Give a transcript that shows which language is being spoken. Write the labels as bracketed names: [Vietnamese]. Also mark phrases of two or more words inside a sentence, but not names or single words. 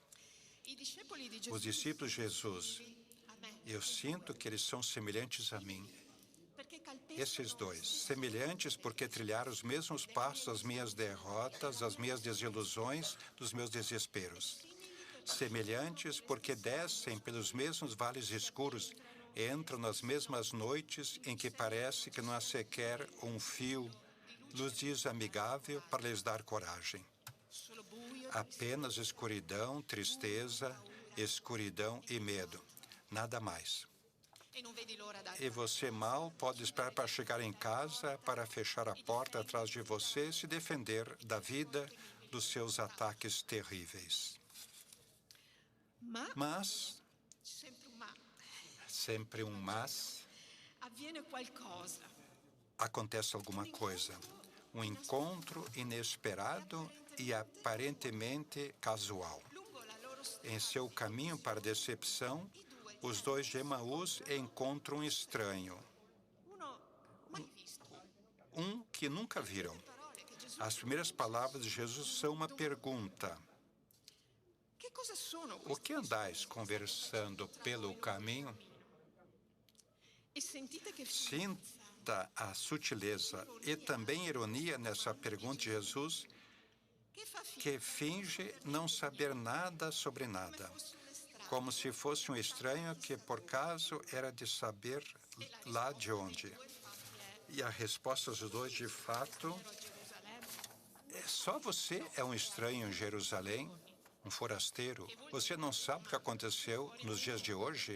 [Italian] I discepoli di Gesù, [Portuguese] Os discípulos de Jesus, [Italian] a me, [Portuguese] eu sinto que eles são semelhantes a mim. [Italian] perché calpestano [Portuguese] Esses dois, semelhantes porque trilharam os mesmos passos das minhas derrotas, das minhas desilusões, dos meus desesperos. Semelhantes porque descem pelos mesmos vales escuros, entram nas mesmas noites em que parece que não há sequer um fio, luz amigável para lhes dar coragem. [Italian] solo buio, [Portuguese] Apenas escuridão, tristeza, escuridão e medo. Nada mais. [Italian] e non vedi l'ora da [Portuguese] E você mal pode esperar para chegar em casa, para fechar a porta atrás de você e se defender da vida, dos seus ataques terríveis. [Italian] Ma, [Portuguese] Mas, [Italian] sempre un ma, [Portuguese] sempre um mas, [Italian] avviene qualcosa. [Portuguese] acontece alguma coisa. Um encontro inesperado e aparentemente casual. [Italian] Lungo la loro strada, [Portuguese] Em seu caminho para a decepção, os dois de Emaús encontram um estranho, [Italian] uno mai visto. [Portuguese] que nunca viram. [Italian] Parole che Gesù, [Portuguese] As primeiras palavras de Jesus são uma pergunta. [Italian] che cosa sono [Portuguese] O [Italian] queste? [Portuguese] que andais conversando pelo caminho? [Italian] E sentite che [Portuguese] Sinta a sutileza e também ironia nessa pergunta de Jesus, [Italian] che fa finta [Portuguese] que finge não saber nada sobre nada, [Italian] fosse un estraneo. [Portuguese] como se fosse um estranho que por acaso era de saber lá de onde. [Italian] Due [Portuguese] E a resposta dos dois, de fato, só você é um estranho em Jerusalém, um forasteiro. Você não sabe o que aconteceu nos dias de hoje?